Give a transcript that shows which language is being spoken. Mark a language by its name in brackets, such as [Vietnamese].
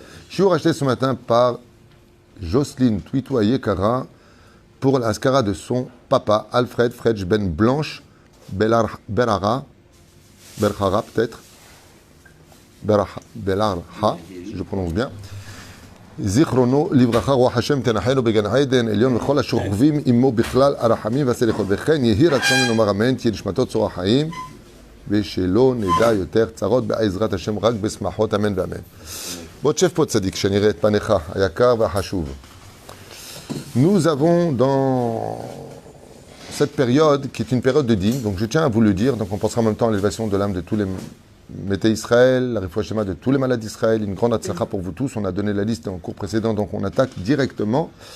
[French] Je suis racheté ce matin par Jocelyne Twitou Yekara pour l'Askara de son papa, Alfred Fredj Ben Blanche Berhara peut-être, Belarha, si je prononce bien. [Hebrew] זיכרונו לברכה רוח השם תנחנו בגן עדן עליון וכל השוכבים עמו בכלל הרחמים והסליחות וכן יהי רצון ונאמר אמן תהיה נשמתו צרור החיים ושלא נדע יותר צרות בעזרת השם רק בשמחות אמן ואמן. בוא תשב פה צדיק שנראה את פניך היקר והחשוב. [French] Nous avons dans cette période qui est une période de dîme, donc je tiens à vous le dire, donc on pensera en même temps à l'élévation de l'âme de tous les Mété Israël, la Refoua Shema de tous les malades d'Israël, une grande atzlacha pour vous tous. On a donné la liste en cours précédent, donc on attaque directement.